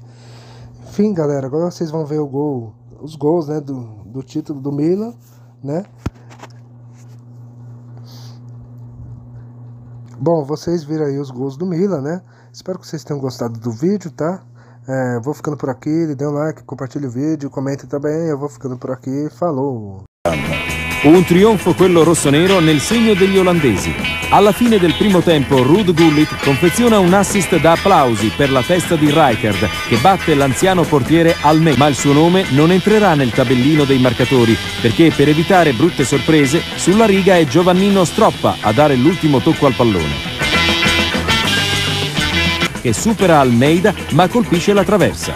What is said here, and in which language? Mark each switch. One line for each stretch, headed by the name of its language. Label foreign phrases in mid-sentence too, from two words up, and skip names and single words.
Portuguese: Enfim, galera, agora vocês vão ver os gols, né, do título do Milan, né? Bom, vocês viram aí os gols do Milan, né? Espero que vocês tenham gostado do vídeo, tá? Vou ficando por aqui, dê um like, compartilhe o vídeo, comente também, eu vou ficando por aqui, falou!
Italian: Un trionfo quello rossonero nel segno degli olandesi. Alla fine del primo tempo Ruud Gullit confeziona un assist da applausi per la testa di Rijkaard che batte l'anziano portiere Almeida, ma il suo nome non entrerà nel tabellino dei marcatori perché per evitare brutte sorprese sulla riga è Giovannino Stroppa a dare l'ultimo tocco al pallone, che supera Almeida ma colpisce la traversa.